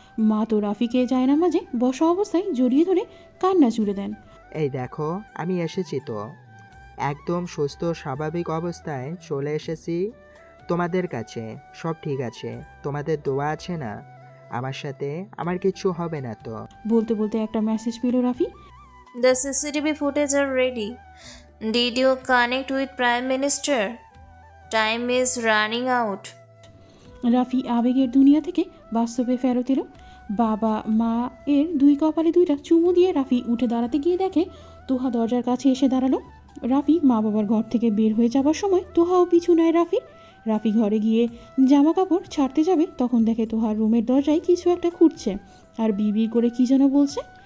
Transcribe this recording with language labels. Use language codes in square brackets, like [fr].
[bn] মা তো রাফিকে জায়নামাজে বসা অবস্থায় জড়িয়ে ধরে কান্না জুড়ে দেন। এই দেখো, আমি এসেছি তো, একদম সুস্থ স্বাভাবিক অবস্থায় চলে এসেছি তোমাদের কাছে। সব ঠিক আছে, তোমাদের দোয়া আছে না আমার সাথে, আমার কিচ্ছু হবে না তো? বলতে বলতে একটা মেসেজ পেল Rafi. [en] The CCTV footage are ready. Did you connect with Prime Minister? Time is running out. [bn] Rafi আবেগের দুনিয়া থেকে বাস্তবে ফেরত এলো। বাবা মা এর 2 কপালে 2টা চুমু দিয়ে রাফি উঠে দাঁড়াতে গিয়ে দেখে তোহা দরজার কাছে এসে দাঁড়ালো। রাফি মা বাবার ঘর থেকে বের হয়ে যাবার সময় তোহাও পিছু নেয় রাফির। রাফি ঘরে গিয়ে জামা কাপড় ছাড়তে যাবে, তখন দেখে তোহার রুমের দরজায় কিছু একটা খুঁড়ছে আর বিড় করে কি যেন বলছে।